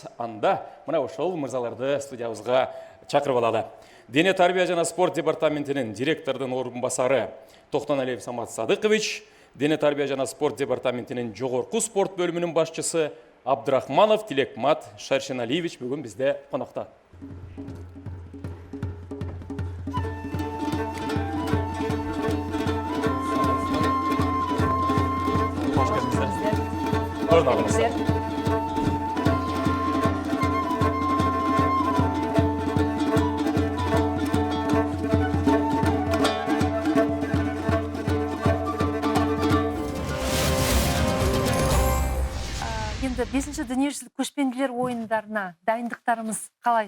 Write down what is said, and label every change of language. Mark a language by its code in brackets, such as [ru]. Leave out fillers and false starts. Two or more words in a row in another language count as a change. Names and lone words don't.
[ky] Анда мына ошол мырзаларды студиябызга чакырып алалы. Дене тарбия жана спорт департаментинин директордун орун басары Токтоналиев Самат Садыкович, Дене тарбия жана спорт департаментинин жогорку спорт бөлүмүнүн башчысы Абдрахманов Тилекмат Шаршеналиевич бүгүн бизде конокто. [tr] Hoş geldiniz. Buyurun abiniz. [kk] Енді 5-ші дүниежүзілік көшпенділер ойындарына дайындықтарымыз қалай?